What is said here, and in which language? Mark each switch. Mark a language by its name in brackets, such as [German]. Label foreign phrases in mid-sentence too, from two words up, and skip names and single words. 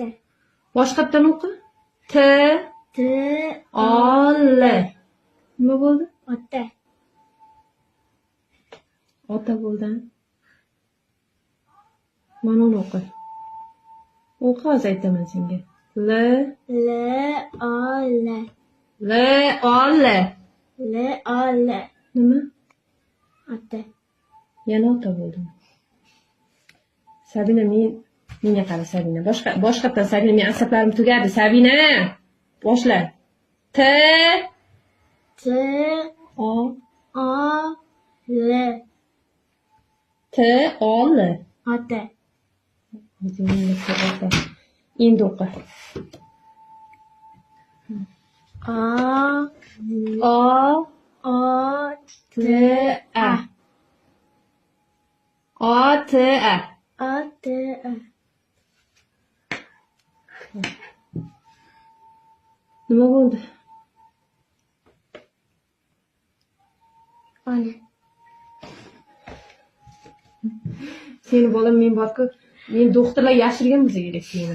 [Uzbek] Boshqatdan o'qi. T-O-L. Nima bo'ldi? Ota. Ota bo'ldi. Mana uni o'qi. O'qi, hozir aytaman senga. L-O-L. L-O-L. L-O-L. Nima? Ota. Yana ota bo'ldi. Sabina, menga qara Sabina. Boshqatdan Sabina, men asablarim tugadi. Sabina, boshla. T-O-L. T-O-L. Ota. Endi o'qi. O-T-A. O-T-A. O-T-A. Nima bo'ldi? Ona. Seni bolam, men borku, men doktorlar yashirgan bo'lsa kerak seni.